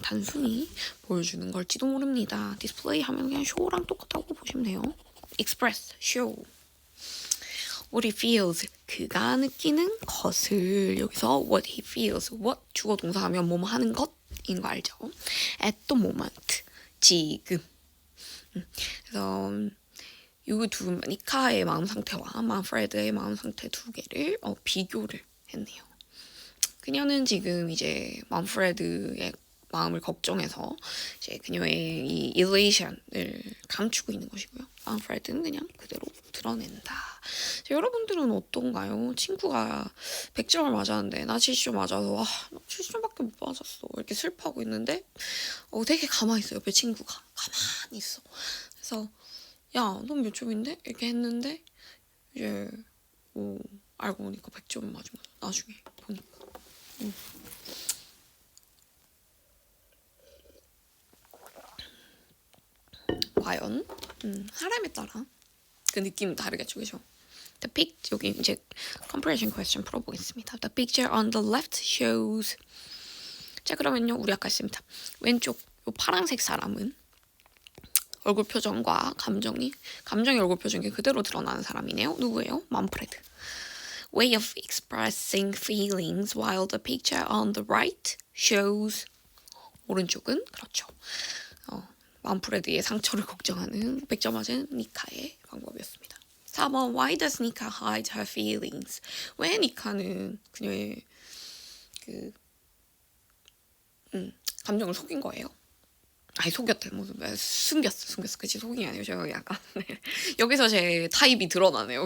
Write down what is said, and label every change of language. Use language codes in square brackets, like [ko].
[ko] 단순히 보여주는 걸지도 모릅니다. 디스플레이 하면 그냥 쇼랑 똑같다고 보시면 돼요. [en] express, show. What he feels, [ko] 그가 느끼는 것을 여기서 [en] what he feels, [ko] what 주어 동사하면 뭐뭐 하는 것인 거 알죠? [en] at the moment, [ko] 지금. 그래서 이 두 니카의 마음 상태와 만프레드의 마음 상태 두 개를 비교를 했네요. 그녀는 지금 이제 만프레드의 마음을 걱정해서 이제 그녀의 이 elation을 감추고 있는 것이고요. 만프레드는 그냥 그대로 드러낸다. 여러분들은 어떤가요? 친구가 100점을 맞았는데 나 70점 맞아서 나 70점밖에 못 맞았어. 이렇게 슬퍼하고 있는데 되게 가만히 있어. 옆에 친구가 가만히 있어. 그래서 야, 넌 몇 점인데? 이렇게 했는데 이제 알고 보니까 100점 맞은 거야. 나중에 보니까. 과연 사람에 따라 그 느낌은 다르겠죠, 그죠? 여기 이제 [en] comprehension question [ko] 풀어보겠습니다. [en] The picture on the left shows [ko] 자, 그러면요, 우리 아까 했습니다. 왼쪽 요 파란색 사람은 얼굴 표정과 감정이 얼굴 표정이 그대로 드러나는 사람이네요. 누구예요? 만프레드. [en] Way of expressing feelings while the picture on the right shows [ko] 오른쪽은 그렇죠. 만프레드의 상처를 걱정하는 100점 맞은 니카의 방법이었습니다. [en] 4번 Why does Nika hide her feelings? [ko] 왜 니카는 그녀의 감정을 속인 거예요? 아니 속였대. 숨겼어. 그치 속이 아니에요. 제가 약간 여기서 제 타입이 드러나네요.